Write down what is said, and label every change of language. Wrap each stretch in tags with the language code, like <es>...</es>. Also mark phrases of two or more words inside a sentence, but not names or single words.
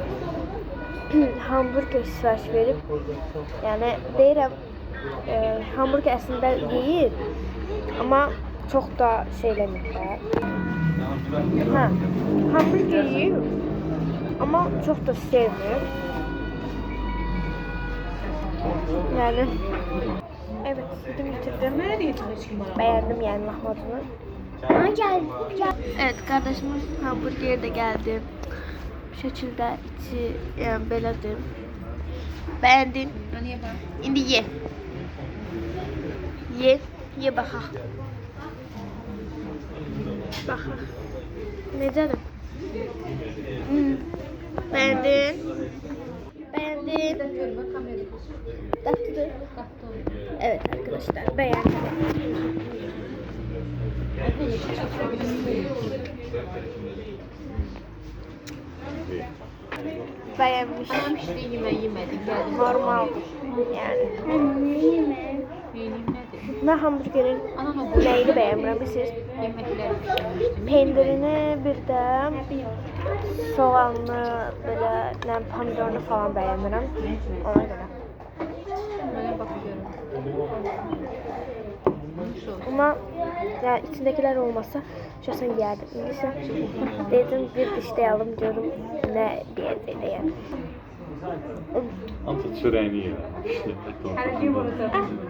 <az>Hamburger sipariş verib. Yəni deyirəm, hamburger əslində yeyir, amma çox da şeyləmir də. Hə, hamburger yeyir, amma çox da sevmir.</az> <tr>Yani evet, yedim bitirdim. Beğendim yani lahmacunu. Ama gel. Evet, kardeşimin hamburgeri de geldi. Bu şekilde içi yani belədir.</tr> <az>Beğendin? İndi ye. Ye baxaq. Baxaq. Necədir?</az> <tr>Beğendin? Beğendin? Tatlıdır. Evet arkadaşlar, beğendim. Beğenmiş. İşte yemedik geldim. Normal yani. Ben hamburgerin Ana bu</tr> <az>neyini beğenmirəm siz?</az> <tr>yemekler pişirmiştim.</tr> <az>Pendirini bir də soğanlı, belə nə pomidorlu falan beğenmirəm. Ona görə.</az> <tr>Böyle bakıyorum. Ama yani içindekiler olmasa şahsen yerdim. İndiyse dedim bir dişleyalım diyorum ne diyeceğim yani.</tr> <az>Hamısı çörəyini yeyir.</az> <tr>İşte et ortasında.</tr>